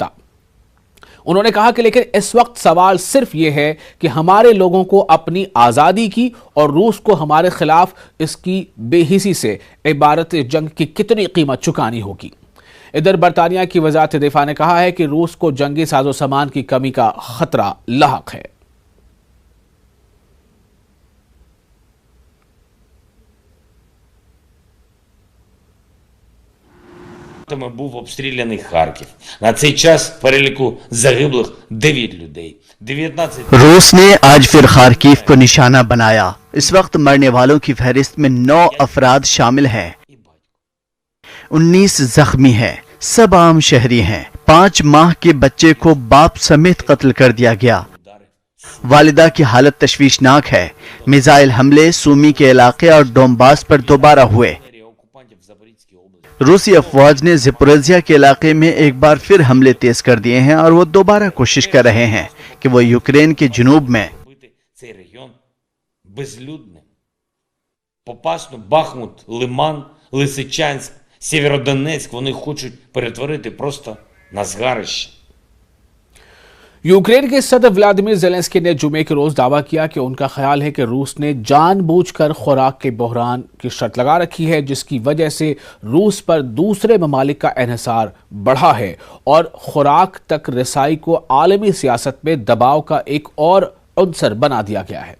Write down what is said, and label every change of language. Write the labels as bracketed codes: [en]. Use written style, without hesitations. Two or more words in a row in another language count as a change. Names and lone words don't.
[ur] انہوں نے کہا کہ لیکن اس وقت سوال صرف یہ ہے کہ ہمارے لوگوں کو اپنی آزادی کی اور روس کو ہمارے خلاف اس کی بے حسی سے عبارت جنگ کی کتنی قیمت چکانی ہوگی۔ ادھر برطانیہ کی وزارت دفاع نے کہا ہے کہ روس کو جنگی ساز و سامان کی کمی کا خطرہ لاحق ہے۔ [uk] Був обстріляний Харків. На цей час в переліку загиблих 9 людей. 19 [ur] روس نے آج پھر خارکیف کو نشانہ بنایا۔ اس وقت مرنے والوں کی فہرست میں 9 افراد شامل ہیں، 19 زخمی ہیں، سب عام شہری ہیں۔ 5 ماہ کے بچے کو باپ سمیت قتل کر دیا گیا۔ والدہ کی حالت تشویشناک ہے۔ میزائل حملے سومی کے علاقے اور ڈونباس پر دوبارہ ہوئے۔ روسی افواج نے زپوریزیا کے علاقے میں ایک بار پھر حملے تیز کر دیے ہیں اور وہ دوبارہ کوشش کر رہے ہیں کہ وہ یوکرین کے جنوب میں [uk] цей регіон безлюдним. Попасно, Бахмут, Лиман, Лисичанськ, Сєвєродонецьк вони хочуть перетворити просто на згарище. [ur] یوکرین کے صدر ولادیمیر زیلنسکی نے جمعے کے روز دعویٰ کیا کہ ان کا خیال ہے کہ روس نے جان بوجھ کر خوراک کے بحران کی شرط لگا رکھی ہے، جس کی وجہ سے روس پر دوسرے ممالک کا انحصار بڑھا ہے اور خوراک تک رسائی کو عالمی سیاست میں دباؤ کا ایک اور عنصر بنا دیا گیا ہے۔